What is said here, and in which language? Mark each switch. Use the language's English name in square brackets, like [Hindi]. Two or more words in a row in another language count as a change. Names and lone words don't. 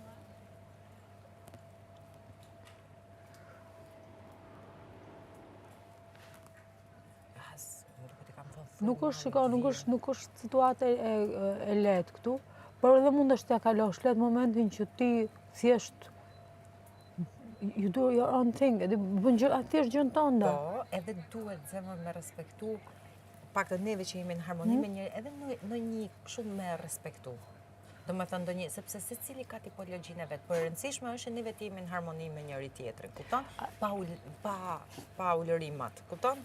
[Albanian] Nuk është situatë e lehtë këtu, por edhe mund është t'ja kalosh lehtë momentin që ti thjesht [English] you do your own thing, [Albanian] edhe bën gjë, thjesht gjën tënde. Po, edhe duhet zemër me respektu, pak të neve që jemi në harmoni me njëri, edhe në një shumë me respektu. Do me thënë do një, sepse se cili ka tipologjinë e vetë, për rëndësishme është që neve të jemi në harmoni me njëri tjetrin, kupton? Pa ulërimat, kupton?